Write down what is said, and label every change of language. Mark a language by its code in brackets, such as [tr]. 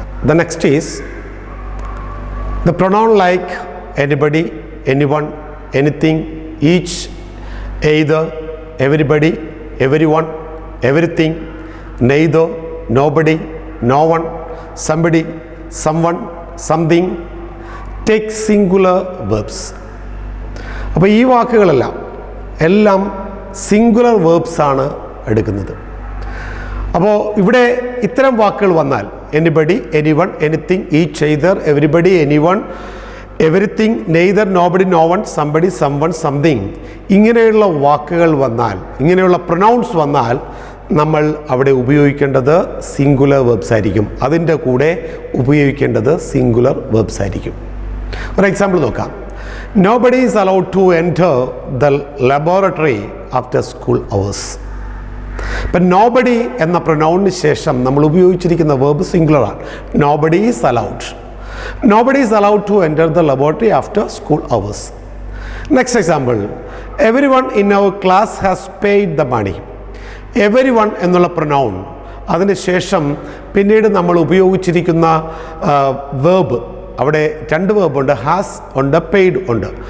[en] The next is the pronoun like anybody, anyone, anything, each, either, everybody, everyone, everything, neither, nobody, no one, somebody, someone, something. Take singular verbs. [ml] അപ്പോൾ ഈ വാക്കുകളെല്ലാം singular verbs ആണ് എടുക്കുന്നത്. അപ്പോൾ ഇവിടെ ഇത്തരം വാക്കുകൾ വന്നാൽ anybody, anyone, anything, each, either, everybody, anyone, everything, neither, nobody, no one, somebody, someone, something, ഇങ്ങനെയുള്ള വാക്കുകൾ വന്നാൽ, ഇങ്ങനെയുള്ള പ്രൊനൗൺസ് വന്നാൽ നമ്മൾ അവിടെ ഉപയോഗിക്കേണ്ടത് സിംഗുലർ വേർബ്സ് ആയിരിക്കും. അതിൻ്റെ കൂടെ ഉപയോഗിക്കേണ്ടത് സിംഗുലർ വേർബ്സ് ആയിരിക്കും. ഒരു എക്സാമ്പിൾ നോക്കാം. [en] Nobody is allowed to enter the laboratory after school hours. [ml] ഇപ്പം നോബഡി എന്ന പ്രൊനൗണിന് ശേഷം നമ്മൾ ഉപയോഗിച്ചിരിക്കുന്ന വേർബ് സിംഗുലർ ആണ്. [en] Nobody is allowed. Nobody is allowed to enter the laboratory after school hours. Next example. Everyone in our class has paid the money. [ml] Every one എന്നുള്ള pronoun അതിന് ശേഷം പിന്നീട് നമ്മൾ ഉപയോഗിച്ചിരിക്കുന്ന വേർബ്, അവിടെ രണ്ട് വേർബ് ഉണ്ട്, ഹാസ് ഉണ്ട്, പെയ്ഡ് ഉണ്ട്.